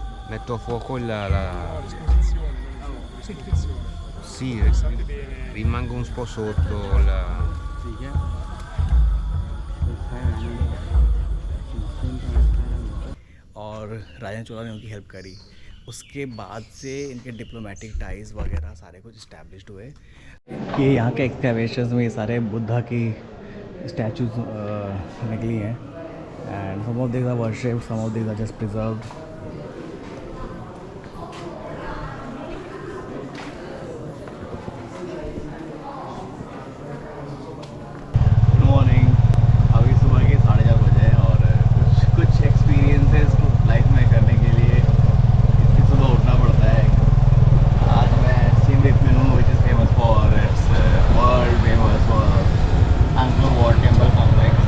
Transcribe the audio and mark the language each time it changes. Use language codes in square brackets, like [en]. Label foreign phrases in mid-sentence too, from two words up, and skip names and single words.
[it] Metto a fuoco L'esposizione, non la presentazione. Sì, Pensate bene. rimango un po' sotto [hi] ठीक है तो खाया है ना सेम खाना खाया और राजन चोला ने उनकी हेल्प करी। उसके बाद से इनके [en] diplomatic ties [hi] वगैरह सारे कुछ इस्टेब्लिश्ड हुए। ये यहाँ के एक्सकैवेशंस में ये सारे बुद्धा की स्टैचूज निकली हैं [en] and some of these are worshipped, some of these are just preserved. good morning. [hi] अभी सुबह के 4:30 बजे हैं और कुछ एक्सपीरियंसेस लाइफ में करने के लिए इतनी सुबह उठना पड़ता है। आज मैं सिम रिप में हूँ [en] which is famous for its world famous for Angkor Wat temple complex.